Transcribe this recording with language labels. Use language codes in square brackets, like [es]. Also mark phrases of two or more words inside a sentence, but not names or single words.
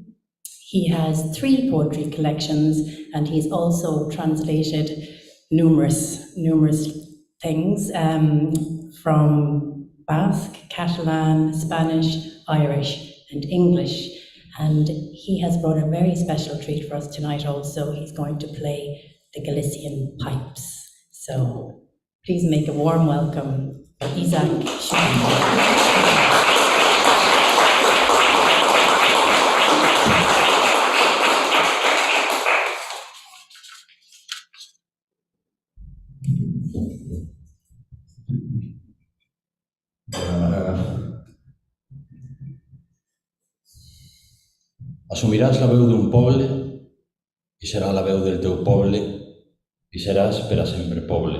[en] He has 3 poetry collections, and he's also translated numerous things from Basque, Catalan, Spanish, Irish and English. And he has brought a very special treat for us tonight also. He's going to play the Galician pipes. So please make a warm welcome for Xubín. [ca] Assumiràs la veu d'un poble i serà la veu del teu poble i seràs per a sempre poble.